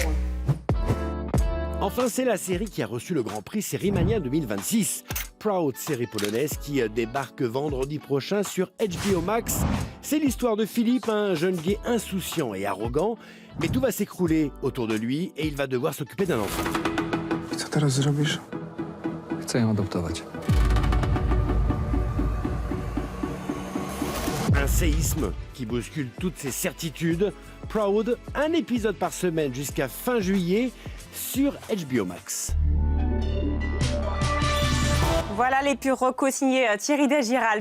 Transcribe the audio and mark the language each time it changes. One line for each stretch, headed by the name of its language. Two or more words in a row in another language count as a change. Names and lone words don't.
French: Enfin, c'est la série qui a reçu le Grand Prix Sérimania 2026. Proud, série polonaise qui débarque vendredi prochain sur HBO Max. C'est l'histoire de Philippe, un jeune gay insouciant et arrogant. Mais tout va s'écrouler autour de lui et il va devoir s'occuper d'un enfant.
Polish: Co teraz zrobisz? Chcę ją adoptować.
French: Un séisme qui bouscule toutes ses certitudes. Proud, un épisode par semaine jusqu'à fin juillet sur HBO Max. Voilà les purs Rocco signés Thierry Desgiral.